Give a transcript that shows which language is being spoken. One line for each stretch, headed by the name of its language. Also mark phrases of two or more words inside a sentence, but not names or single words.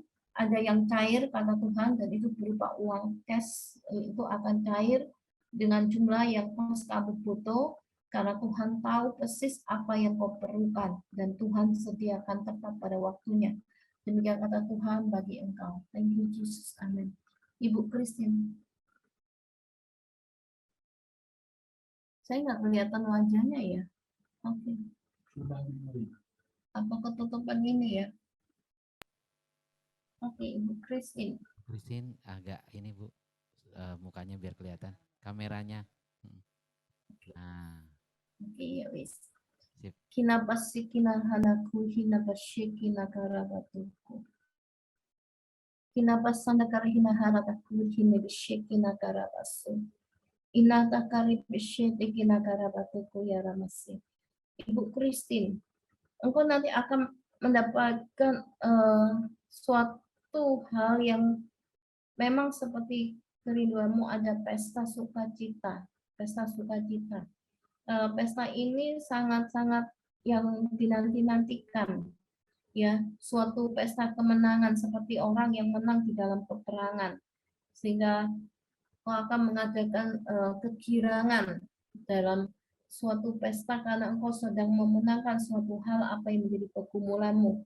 Indonesian: Ada yang cair, kata Tuhan, dan itu berupa uang cash, itu akan cair dengan jumlah yang pas kamu butuh, karena Tuhan tahu persis apa yang kau perlukan, dan Tuhan sediakan tepat pada waktunya. Demikian kata Tuhan bagi engkau.
English: Thank you Jesus.
Indonesian: Amin. Ibu Christine. Saya nggak kelihatan wajahnya ya. Oke. Apa ketutupan ini ya? Oke, Ibu Christine. Christine agak ini Bu, mukanya biar kelihatan. Kameranya. Nah,
Javanese: Oke, ya wis.
Indonesian: sip. Kina pasi kina hanaku, hina pasye kina karabatuku. Kina pasanda karahina harataku, hina bisye kina karabasu. Ina takari bisye kina karabatuku ya ramasi. Ibu Christine, engkau nanti akan mendapatkan suatu hal yang memang seperti kerinduanmu, ada pesta sukacita. Pesta sukacita. Pesta ini sangat-sangat yang dinanti-nantikan, ya, suatu pesta kemenangan seperti orang yang menang di dalam peperangan, sehingga kau akan mengadakan kegirangan dalam suatu pesta karena engkau sedang memenangkan suatu hal apa yang menjadi pergumulanmu.